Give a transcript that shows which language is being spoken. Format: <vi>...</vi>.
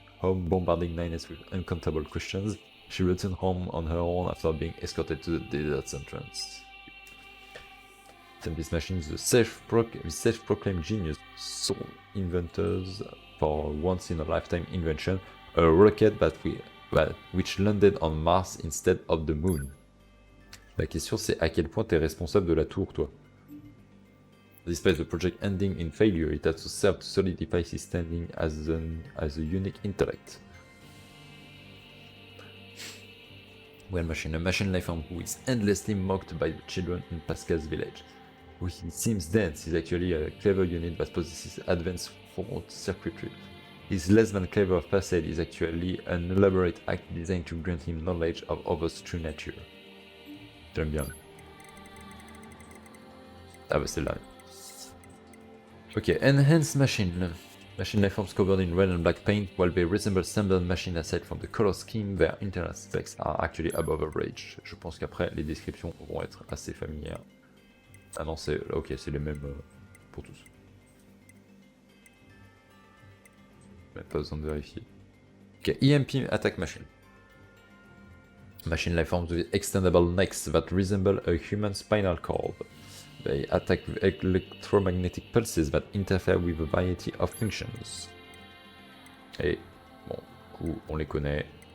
<en>home, bombarding Nines with uncountable questions. She returned home on her own after being escorted to the desert's entrance. This machine is the self-proclaimed genius, sole inventors for once-in-a-lifetime invention, a rocket which landed on Mars instead of the Moon.</en> <fr>La question c'est à quel point t'es responsable de la tour, toi.</fr> <en>Despite the project ending in failure, it has served to solidify his standing as a unique intellect. Well, a machine life form who is endlessly mocked by the children in Pascal's village. Who he seems dense, is actually a clever unit that possesses advanced fault circuitry. His less than clever facade is actually an elaborate act designed to grant him knowledge of others' true nature.</en> <fr>J'aime bien. Ah bah c'est là. Ok, enhanced machine.</fr> <en>Machine life forms covered in red and black paint. While they resemble standard machine aside from the color scheme, their internal specs are actually above average.</en> <fr>Je pense qu'après les descriptions vont être assez familières. Ah non, c'est ok, c'est les mêmes pour tous. Mais pas besoin de vérifier.</fr> <en>Ok, EMP attack machine. Machine life forms with extendable necks that resemble a human spinal cord. They attack with electromagnetic pulses that interfere with a variety of functions.</en> <fr>Et bon, du coup, on les connaît.</fr>